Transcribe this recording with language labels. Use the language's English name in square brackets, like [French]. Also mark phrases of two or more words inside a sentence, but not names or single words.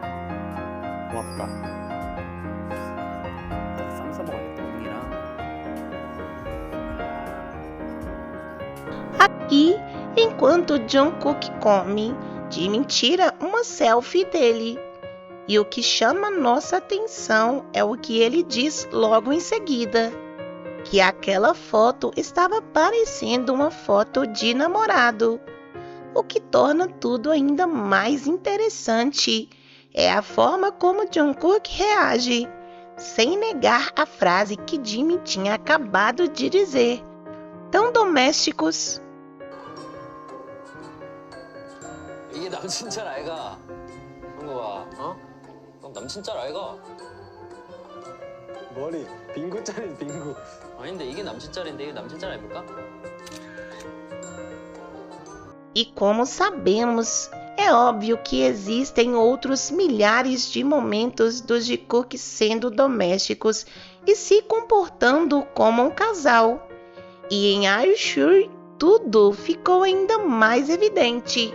[Korean] 고맙다. 쌈 싸먹어야겠다, 형이랑. [Portuguese] Aqui, enquanto Jungkook come, Jimin tira uma selfie dele. E o que chama nossa atenção é o que ele diz logo em seguida, que aquela foto estava parecendo uma foto de namorado. O que torna tudo ainda mais interessante é a forma como Jungkook reage, sem negar a frase que Jimin tinha acabado de dizer. Tão domésticos. [Korean] 이게 남친 짤 아이가? 형거봐, 어? 형 남친 짤 아이가? 머리 빙구 짜리 빙구. 아닌데 이게 남친 짤인데 이게 남친 짤 아닙니까? [Portuguese] E como sabemos, é óbvio que existem outros milhares de momentos dos Jungkook sendo domésticos e se comportando como um casal. E em Are You Sure, tudo ficou ainda mais evidente.